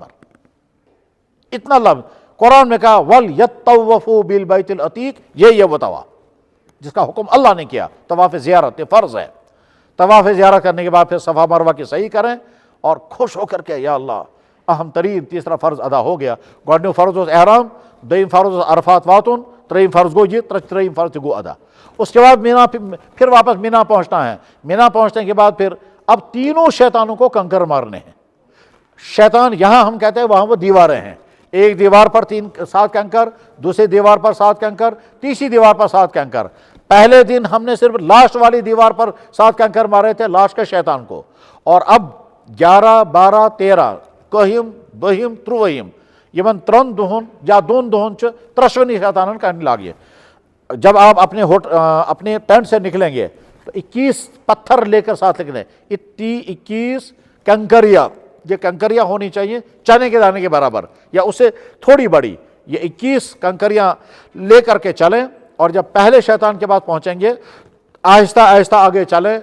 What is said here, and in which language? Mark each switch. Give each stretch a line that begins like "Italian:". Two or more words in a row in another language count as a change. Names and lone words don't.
Urdu: اتنا لفظ قرآن میں کہا
Arabic: وَلْيَطَّوَّفُوا بِالْبَيْتِ الْعَتِيقِ,
Urdu: یہ وہ طواف جس کا حکم اللہ نے کیا. طواف زیارت یہ فرض ہے. طواف زیارت کرنے کے بعد پھر صفا مروہ کی صحیح کریں اور خوش ہو کر کے یا اللہ اہم ترین تیسرا فرض ادا ہو گیا.
Kashmiri: گۄڈنیُک فرض اوس احرام, دوٚیِم فرض اوس عرفات واتُن, ترٛیٚیِم فرض گوٚو یہ, ترٛیٚیِم فرض تہِ گوٚو ادا.
Urdu: اس کے بعد مینا پھر واپس مینا پہنچنا ہے. مینا پہنچنے کے بعد پھر اب تینوں شیطانوں کو کنکر مارنے ہیں. شیطان یہاں ہم کہتے ہیں وہاں وہ دیواریں ہیں. ایک دیوار پر 7 کنکر, دوسری دیوار پر 7 کنکر, تیسری دیوار پر 7 کنکر. پہلے دن ہم نے صرف لاسٹ والی دیوار پر 7 کنکر مارے تھے لاسٹ کے شیطان کو. اور اب
Kashmiri: 11, 12, 13 کہم, بہم, تروہم یمن ترن دہن یا دون دہن ترشونی شیطانن کرنے لاگے.
Urdu: جب آپ اپنے ٹینٹ سے نکلیں گے تو 21 پتھر لے کر ساتھ نکلیں. 21 کنکریاں، یہ کنکریاں ہونی چاہیے چنے کے دانے کے برابر یا اس سے تھوڑی بڑی. یہ 21 کنکریاں لے کر کے چلیں، اور جب پہلے شیطان کے پاس پہنچیں گے آہستہ آہستہ آگے چلیں.